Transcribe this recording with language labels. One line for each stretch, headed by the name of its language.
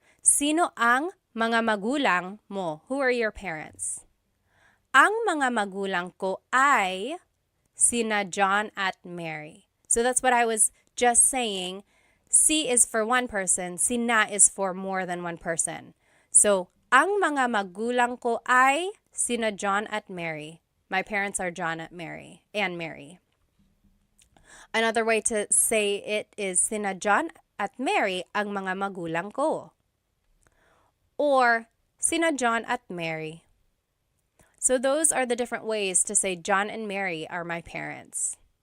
Filipino: Sino ang mga magulang mo?
English: Who are your parents?
Filipino: Ang mga magulang ko ay sina John at Mary.
English: So that's what I was just saying. Si is for one person, sina is for more than one person.
Filipino: So, ang mga magulang ko ay sina John at Mary.
English: My parents are John and Mary. Another way to say it is
Filipino: sina John at Mary ang mga magulang ko.
English: Or
Filipino: sina John at Mary.
English: So those are the different ways to say John and Mary are my parents.